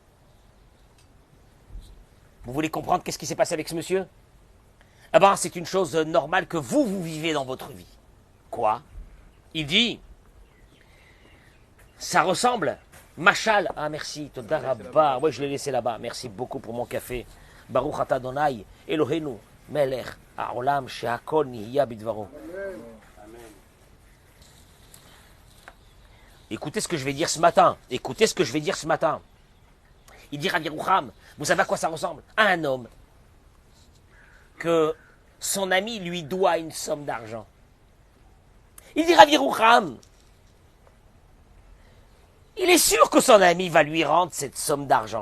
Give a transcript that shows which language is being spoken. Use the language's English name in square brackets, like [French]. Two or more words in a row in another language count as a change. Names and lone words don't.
[French] Vous voulez comprendre qu'est-ce qui s'est passé avec ce monsieur? Eh bien, c'est une chose normale que vous vivez dans votre vie. Quoi? Il dit, ça ressemble, Machal, ah merci, [Hebrew] תודה רבה, [French] ouais, je l'ai laissé là-bas, merci beaucoup pour mon café. [Hebrew] ברוך אתה אדוני, אלוהינו, מלך, העולם, שהכל נהיה בדברו. [French] Écoutez ce que je vais dire ce matin. Il dit Rav Yerucham, vous savez à quoi ça ressemble? À un homme que son ami lui doit une somme d'argent. Il dit Rav Yerucham, il est sûr que son ami va lui rendre cette somme d'argent.